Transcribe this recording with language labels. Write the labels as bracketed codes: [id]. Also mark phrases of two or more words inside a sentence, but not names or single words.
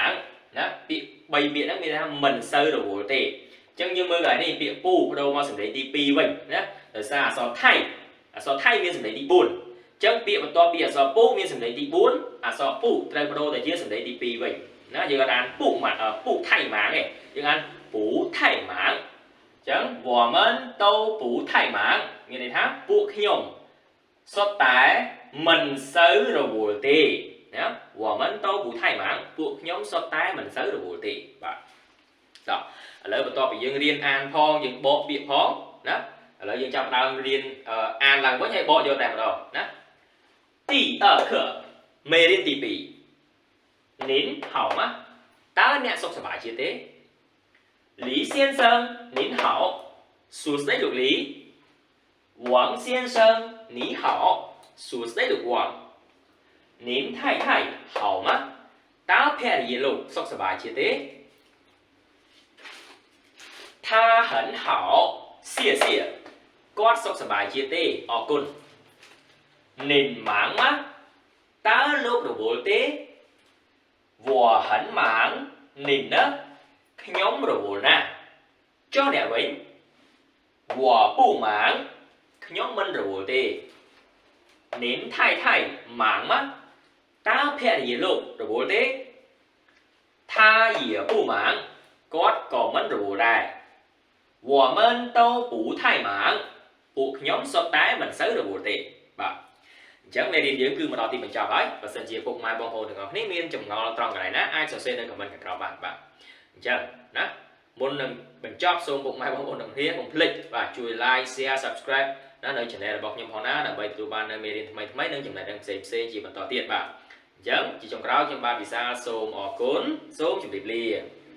[km] ងណាពាក្យ3ពាក្យហ្នឹងមានន័យថាមិនសូវរវល់ទេអញ្ចឹងយើងមើលកន្លែងនេះពាក្យពូបដូរមកសំឡេងទី2វិញណាដោយសារអក្សរថៃមានសំឡេងទី4អញ្ចឹងពាក្យបន្ទាប់ពីអក្សរពូមានសំឡេងទី 4អក្សរពូត្រូវបដូរទៅជាសំឡេងទី2វិញណាយើងអានពូថៃម៉ាងទេយើងអានពូថៃម៉ាងអញ្ចឹង [zh] 我们都不太忙 [km] មានន័យថា ពួកខ្ញុំសុទ្ធតែមិនសូវរវល់ទេណា [zh] 我们都不太忙 [km] ពួកខ្ញុំសុទ្ធតែមិនសូវ រវល់ទេបាទតោះឥឡូវបន្ទាប់ពីយើងរៀនអានផងយើងបកពាក្យផង ណាឥឡូវយើងចាប់ដើមរៀនអានឡើងវិញហើយបកយកតែម្ដងណាទី2课មេរៀនទី 2 [zh] 您好吗 [km] តើអ្នកសុខសប្បាយជាទេ [zh] 李先生您好 [km] សួស្តីលោកលី [zh] 王先生你好 [km] សួស្តីលោកវ៉ាន់ [zh] 您太太好吗 [km] តើភរិយាលោកសុខសប្បាយជាទេ [zh] 他很好谢谢 [km] គាត់សុខសប្បាយជាទេអរគុណ [zh] 您忙吗 [km] តើលោករវល់ទេ [zh] 我很忙您呢 [km] ខ្ញុំរវល់ណាស់ចុះអ្នកវិញ [zh] 我不忙 [km] ខ្ញុំមិនរវល់ទេ [zh] 您太太忙吗 [km] តើភរិយាលោករវល់ទេ [zh] 他也不忙 [km] គាត់ក៏មិន រវល់ដែរ [zh] 我们都不太忙 [km] ពួកខ្ញុំសុទ្ធតែមិនសូវរវល់ទេបាទអញ្ចឹងមេរៀនយើងគឺមកដល់ទីបញ្ចប់ហើយបើសិនជាពុកម៉ែបងប្អូនទាំងអស់គ្នាមានចម្ងល់ត្រង់កន្លែងណាអាចសរសេរនៅខមមិនខាងក្រោមបានបាទអញ្ចឹងណាមុននឹងបញ្ចប់សូមពុកម៉ែបងប្អូនទាំងគ្នាកុំភ្លេចបាទជួយ [en] like share subscribe [km] ណានៅ channel របស់ខ្ញុំផងណាដើម្បីទទួលបាននៅមេរៀនថ្មីៗនិងចំណេះដឹងផ្សេងៗជាបន្តទៀតបាទអញ្ចឹងជាចុងក្រោយខ្ញុំបាទវិសាលសូមអរគុណសូមជម្រាបលា